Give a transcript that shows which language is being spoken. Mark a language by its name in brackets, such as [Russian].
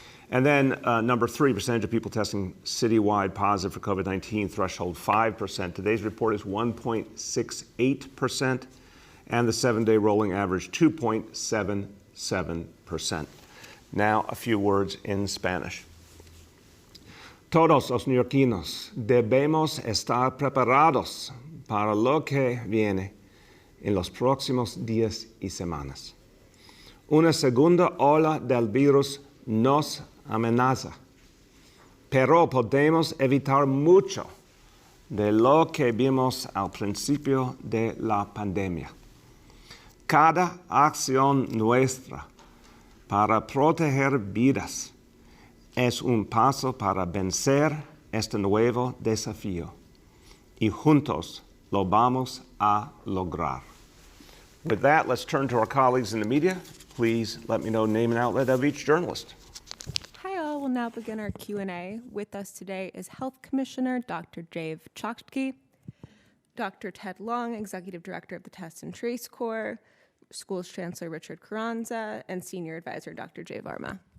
[English] And then number 3, percentage of people testing citywide positive for COVID-19, threshold 5%. Today's report is 1.68%, and the 7-day rolling average 2.77%. Now a few words in Spanish. [Spanish] Todos los neoyorquinos debemos estar preparados para lo que viene en los próximos días y semanas. Una segunda ola del virus nos amenaza, pero podemos evitar mucho de lo que vimos al principio de la pandemia. Cada acción nuestra para proteger vidas es un paso para vencer este nuevo desafío, y juntos lo vamos a lograr. [English] With that, let's turn to our colleagues in the media. Please let me know name and outlet of each journalist. Hi all, we'll now begin our Q&A. With us today is Health Commissioner Dr. Dave Choxey, Dr. Ted Long, Executive Director of the Test and Trace Corps, Schools Chancellor Richard Carranza, and Senior Advisor Dr. Jay Varma.